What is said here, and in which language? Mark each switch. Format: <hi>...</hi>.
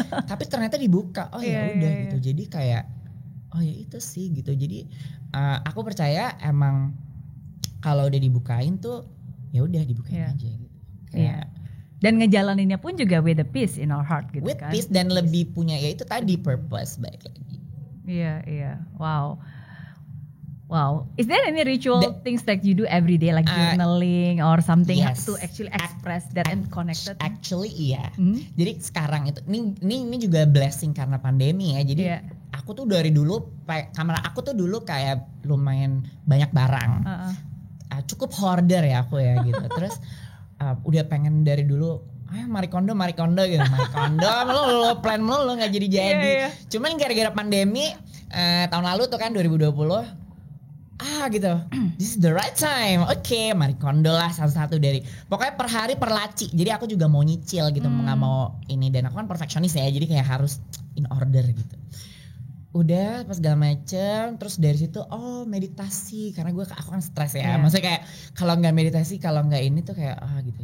<id>Tapi ternyata dibuka, ya udah gitu. Jadi kayak ya itu sih gitu. Jadi aku percaya emang kalau udah dibukain tuh ya udah dibukain aja gitu. Kayak dan ngejalaninnya pun juga</id> <en>with the peace in our heart</en> <id>gitu</id> <en>with</en> <id>kan.</id> <en>With peace</en> <id>dan lebih punya ya itu tadi purpose balik lagi. Iya. Wow.</id> <en>Is there any ritual things that you do every day like journaling or something to actually express that and connected? Actually</en> <id>iya. Jadi sekarang itu ini juga blessing karena pandemi ya. Jadi aku tuh dari dulu kamera aku tuh dulu kayak lumayan banyak barang. Cukup hoarder ya aku ya gitu. Terus udah pengen dari dulu Marie Kondo gitu. Marie Kondo lo plan lo nggak jadi. Cuman gara-gara pandemi tahun lalu tuh kan 2020 gitu,</id> <en>this is the right time.</en> <id>Oke, Marie Kondo lah satu-satu dari, pokoknya per hari per laci. Jadi aku juga mau nyicil gitu, nggak mau ini, dan aku kan perfeksionis ya, jadi kayak harus</id> <en>in order</en> <id>gitu. Udah pas segala macem, terus dari situ meditasi, karena aku kan stres ya. Maksudnya kayak kalau nggak meditasi, kalau nggak ini tuh kayak gitu.</id>